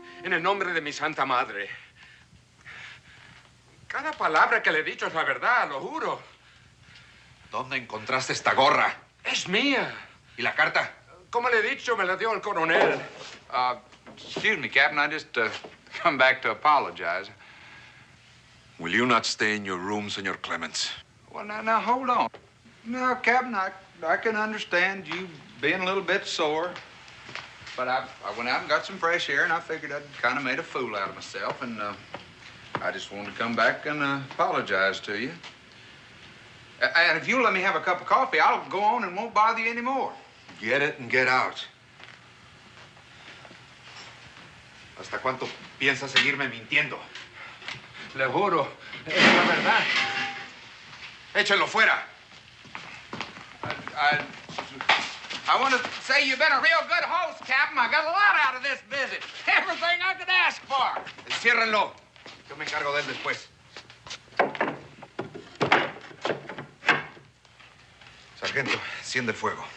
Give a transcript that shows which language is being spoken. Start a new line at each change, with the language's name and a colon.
Spanish: En el nombre de mi santa madre. Cada palabra que le he dicho es la verdad, lo juro. ¿Dónde encontraste esta gorra? Es mía. ¿Y la carta? Como le he dicho, me la dio el coronel.
English: Excuse me, Captain. I just come back to apologize. Will you not stay in your room, Senor Clements? Well, now, hold on. No, Captain, I can understand you being a little bit sore. But I went out and got some fresh air, and I figured I'd kind of made a fool out of myself, and I just wanted to come back and apologize to you. And if you'll let me have a cup of coffee, I'll go on and won't bother you anymore. Get it and get out.
Spanish: ¿Hasta cuánto piensas seguirme mintiendo? Le juro, es la verdad. Échalo fuera.
English: I want to say you've been a real good host, Captain. I got a lot out of this visit. Everything I could ask for.
Spanish: Enciérrenlo. Yo me encargo de él después. Sargento, enciende el fuego.